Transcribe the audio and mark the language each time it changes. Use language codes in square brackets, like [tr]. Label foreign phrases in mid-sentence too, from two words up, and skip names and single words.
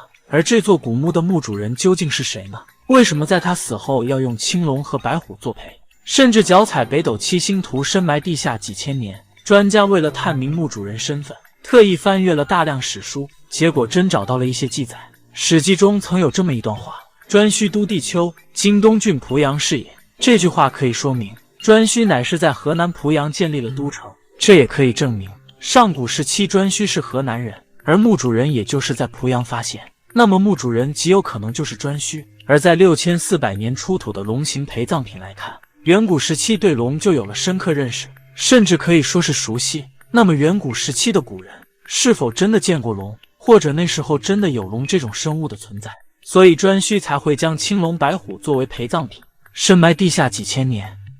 [zh] 而這座古墓的墓主人究竟是誰呢？為什麼在他死後要用青龍和白虎作陪，甚至腳踩北斗七星圖深埋地下幾千年？專家為了探明墓主人身份，特意翻閱了大量史書，結果真找到了一些記載。史記中曾有這麼一段話： 颛顼都地丘，今東郡濮陽市也。這句話可以說明颛顼乃是在河南濮陽建立了都城，這也可以證明上古時期颛顼是河南人，而墓主人也就是在濮陽發現。那麼墓主人極有可能就是颛顼。而在6400年出土的龍形陪葬品來看，遠古時期對龍就有了深刻認識，甚至可以說是熟悉。那麼遠古時期的古人是否真的見過龍，或者那時候真的有龍這種生物的存在？所以颛顼才會將青龍白虎作為陪葬品，深埋地下幾千年。